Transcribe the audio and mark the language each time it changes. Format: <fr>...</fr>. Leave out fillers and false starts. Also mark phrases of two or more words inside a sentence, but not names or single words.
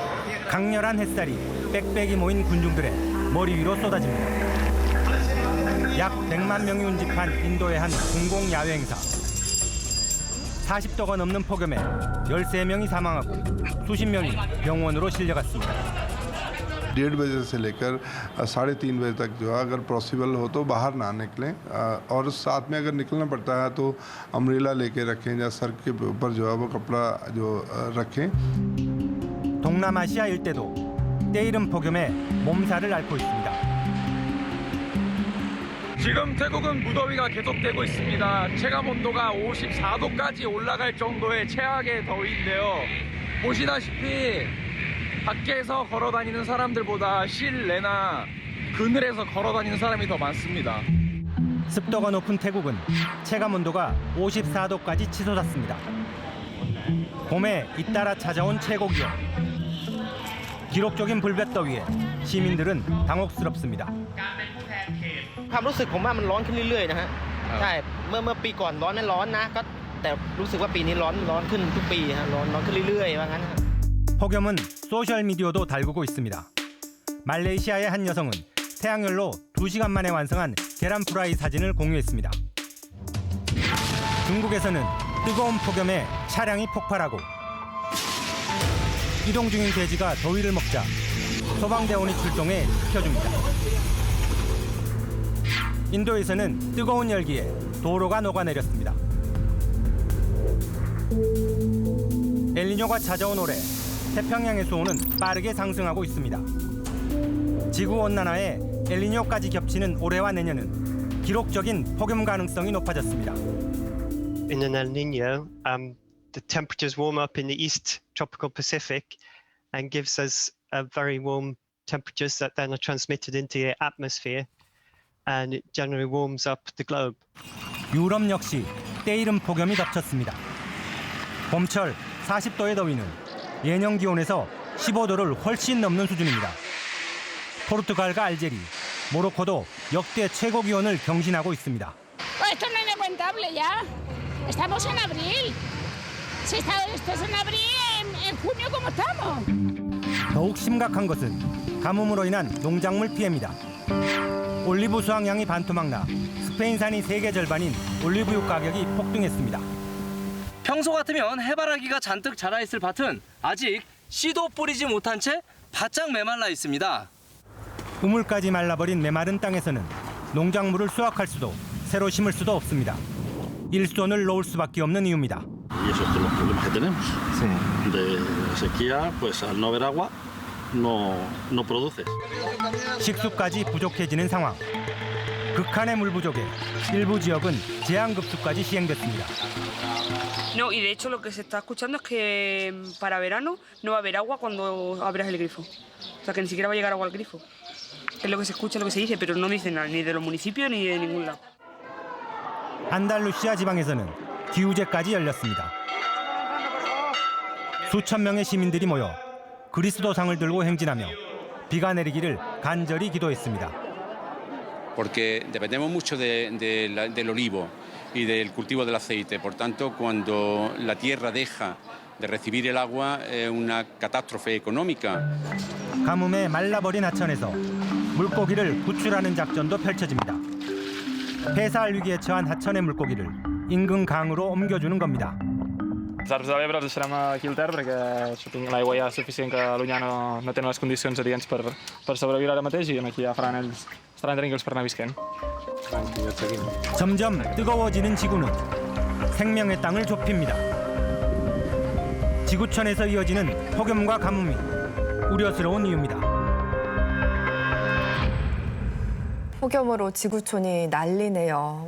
<ko>강렬한 햇살이 빽빽이 모인 군중들의 머리 위로 쏟아집니다. 약 100만 명이 운집한 인도의 한 공공 야외 행사. 40도가 넘는 폭염에 13명이 사망하고 수십 명이 병원으로 실려갔습니다.</ko> <hi>1:30 बजे से लेकर 3:30 बजे तक जो है अगर पॉसिबल हो तो बाहर ना निकलें और साथ में अगर निकलना पड़ता है तो अम्ब्रेला लेके रखें या सर के ऊपर जो है वो कपड़ा जो रखें.</hi> <ko>동남아시아 일대도 때이른 폭염에 몸살을 앓고 있습니다. 지금 태국은 무더위가 계속되고 있습니다. 체감 온도가 54도까지 올라갈 정도의 최악의 더위인데요. 보시다시피 밖에서 걸어다니는 사람들보다 실내나 그늘에서 걸어다니는 사람이 더 많습니다. 습도가 높은 태국은 체감 온도가 54도까지 치솟았습니다. 봄에 잇따라 찾아온 최고 기온. 기록적인 불볕더위에 시민들은 당혹스럽습니다.</ko> <th>ความรู้สึกผมว่ามันร้อนขึ้นเรื่อยๆนะฮะใช่เมื่อปีก่อนร้อนไม่ร้อนนะก็แต่รู้สึกว่าปีนี้ร้อนขึ้นทุกปีฮะร้อนขึ้นเรื่อยๆว่างั้น</th> <ko>폭염은 소셜 미디어도 달구고 있습니다. 말레이시아의 한 여성은 태양열로 2시간 만에 완성한 계란 프라이 사진을 공유했습니다. 중국에서는 뜨거운 폭염에 차량이 폭발하고 이동 중인 돼지가 더위를 먹자 소방대원이 출동해 지켜줍니다. 인도에서는 뜨거운 열기에 도로가 녹아내렸습니다. 엘니뇨가 찾아온 올해 태평양의 수온은 빠르게 상승하고 있습니다. 지구온난화에 엘니뇨까지 겹치는 올해와 내년은 기록적인 폭염 가능성이 높아졌습니다.</ko> <en>In an El Nino, the temperatures warm up in the East Tropical Pacific and gives us very warm temperatures that then are transmitted into the atmosphere, and it generally warms up the globe.</en> <ko>유럽 역시 때이른 폭염이 덮쳤습니다. 봄철 40도의 더위는 예년 기온에서 15도를 훨씬 넘는 수준입니다. 포르투갈과 알제리, 모로코도 역대 최고 기온을 경신하고 있습니다.</ko> <es>Esto no es inaguantable ya. Estamos en abril. Si esto es en abril, en junio como estamos.</es> <ko>더욱 심각한 것은 가뭄으로 인한 농작물 피해입니다. 올리브 수확량이 반토막 나 스페인산이 세계 절반인 올리브유 가격이 폭등했습니다. 평소 같으면 해바라기가 잔뜩 자라있을 밭은 아직 씨도 뿌리지 못한 채 바짝 메말라 있습니다. 우물까지 말라버린 메마른 땅에서는 농작물을 수확할 수도 새로 심을 수도 없습니다. 일손을 놓을 수밖에 없는 이유입니다.</ko> <es>Y eso es los problemas que tenemos. De sequía, pues al no haber agua, no produces.</es> <ko>식수까지 부족해지는 상황. 극한의 물 부족에 일부 지역은 제한급수까지 시행됐습니다.</ko> <es>No, y de hecho lo que se está escuchando es que para verano no va a haber agua cuando abras el grifo. O sea, que ni siquiera va a llegar agua al grifo. Es lo que se escucha, lo que se dice, pero no dicen nada, ni de los municipios ni de ningún lado.</es> <ko>안달루시아 지방에서는 기우제까지 열렸습니다. 수천 명의 시민들이 모여 그리스도상을 들고 행진하며 비가 내리기를 간절히 기도했습니다.</ko> <es>Porque dependemos mucho del olivo y del cultivo del aceite. Por tanto, cuando la tierra deja de recibir el agua, es una catástrofe económica.</es> <ko>가뭄에 말라버린 하천에서 물고기를 구출하는 작전도 펼쳐집니다. 폐사할 위기에 처한 하천의 물고기를 인근 강으로 옮겨주는 겁니다.</ko> <ca>Nosaltres a l'Ebre els deixarem aquí al Ter perquè l'aigua ja és suficient que a l'Ullà no tenen les condicions adients per sobreviure ara mateix i aquí ja estaran tranquils per anar visquent.</ca> <ko>점점 뜨거워지는 지구는 생명의 땅을 좁힙니다. 지구촌에서 이어지는 폭염과 가뭄이 우려스러운 이유입니다. 폭염으로 지구촌이 난리네요.</ko>